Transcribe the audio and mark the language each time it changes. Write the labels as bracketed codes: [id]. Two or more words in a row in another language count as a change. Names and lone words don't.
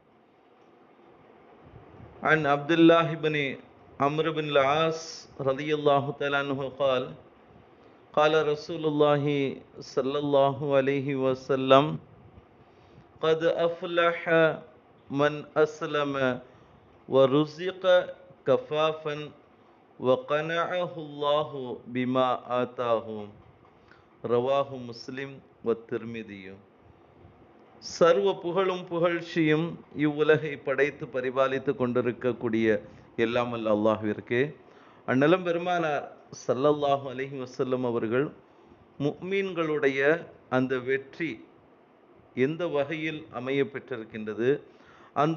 [ar] عن عبد الله بن عمرو بن العاص رضي الله تعالى عنه قال قال رسول الله صلى الله عليه وسلم قد أفلح من أسلم ورزق كفافا وقنعه الله بما آتاه. رواه مسلم والترمذي. [ta] சர்வ புகழும் புகழ்ச்சியும் இவ்வுலகை படைத்து பரிபாலித்து கொண்டிருக்கக்கூடிய எல்லாம் அல்ல அல்லாஹ்விற்கு. அந்நிலம் பெருமானார் [ar] صلى الله عليه وسلم [ta] அவர்கள் முஃமின்களுடைய அந்த வெற்றி எந்த வகையில் அமைய பெற்றிருக்கின்றது, அந்த